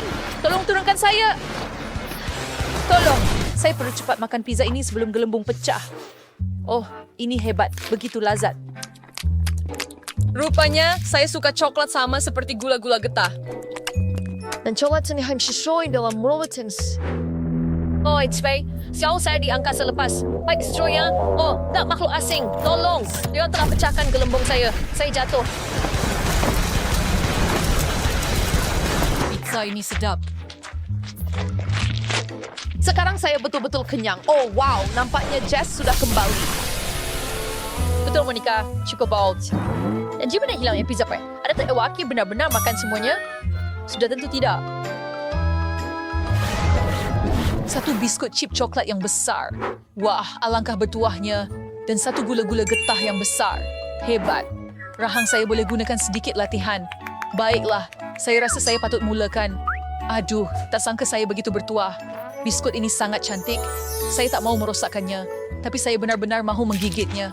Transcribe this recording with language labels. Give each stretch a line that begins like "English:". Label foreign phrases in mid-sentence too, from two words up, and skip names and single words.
Malay: Tolong turunkan saya. Tolong. Saya perlu cepat makan pizza ini sebelum gelembung pecah. Oh, ini hebat. Begitu lazat. Rupanya, saya suka coklat sama seperti gula-gula getah. Dan coklat ini harus sesuai dalam mulut.
English: Oh, it's fine.
Malay: Siapa saya di angkasa lepas? Baik, destroyer. Oh, tak makhluk asing. Tolong. Dia telah pecahkan gelembung saya. Saya jatuh. Pizza ini sedap. Sekarang saya betul-betul kenyang. Oh, wow. Nampaknya Jess sudah kembali. Betul, Monica. Cukup bold. Dan jika benar hilangnya pizza pie, ada tak Ewaki benar-benar makan semuanya? Sudah tentu tidak. Satu biskut chip coklat yang besar. Wah, alangkah bertuahnya. Dan satu gula-gula getah yang besar. Hebat. Rahang saya boleh gunakan sedikit latihan. Baiklah, saya rasa saya patut mulakan. Aduh, tak sangka saya begitu bertuah. Biskut ini sangat cantik. Saya tak mau merosakkannya, tapi saya benar-benar mahu menggigitnya.